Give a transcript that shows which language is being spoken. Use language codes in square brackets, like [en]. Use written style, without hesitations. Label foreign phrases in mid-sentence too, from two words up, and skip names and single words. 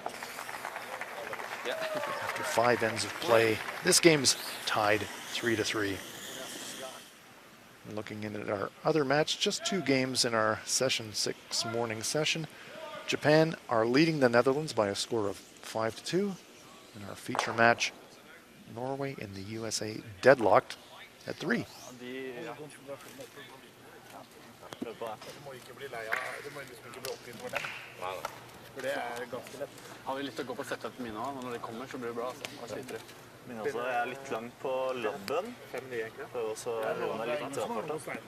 [en] After 5 ends of play, this game's tied 3-3. Looking in at our other match, just 2 games in our session 6 morning session. Japan are leading the Netherlands by a score of 5-2. In our feature match, Norway and the USA deadlocked at 3. [no] Har vi lyst til å gå på setup mine også, og når de kommer så blir det bra. Hva sliter du? Men også er litt lang på labben. Prøver også å roe meg litt til rapporten.